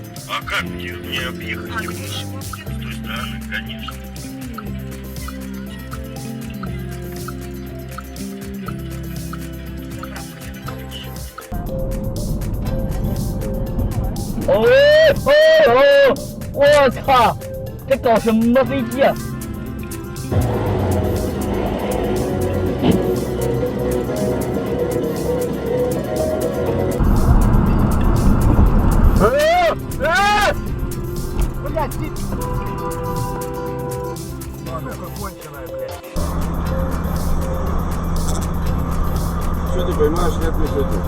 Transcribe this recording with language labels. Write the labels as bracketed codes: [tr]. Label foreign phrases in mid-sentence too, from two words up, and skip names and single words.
[ru] А как мне объехать его? С той стороны, конечно. [zh] 我操！这搞什么飞机啊？ [ru] Блядь, ты... конченая, блядь. Что ты поймаешь, нет, не садись.